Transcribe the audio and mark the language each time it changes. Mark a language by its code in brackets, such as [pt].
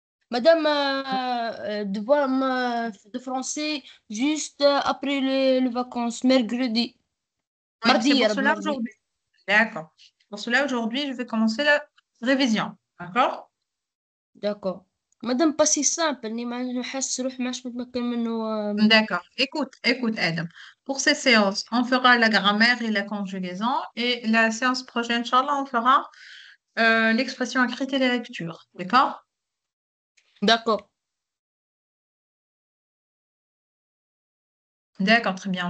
[fr] madame, devoir de français juste après les vacances, mercredi. Oui, c'est Mardi, pour [ar] يا رب [fr] cela mardi. aujourd'hui. D'accord. Pour cela, aujourd'hui, je vais commencer la révision. D'accord? D'accord. Madame, pas si simple. [ar] إني ما نحس روحي ماش متمكن منه. [fr] D'accord. Écoute, Ed. Pour ces séances, on fera la grammaire et la conjugaison. Et la séance prochaine, Inch'Allah, on fera l'expression écrite et la lecture. D'accord? D'accord. D'accord, très bien.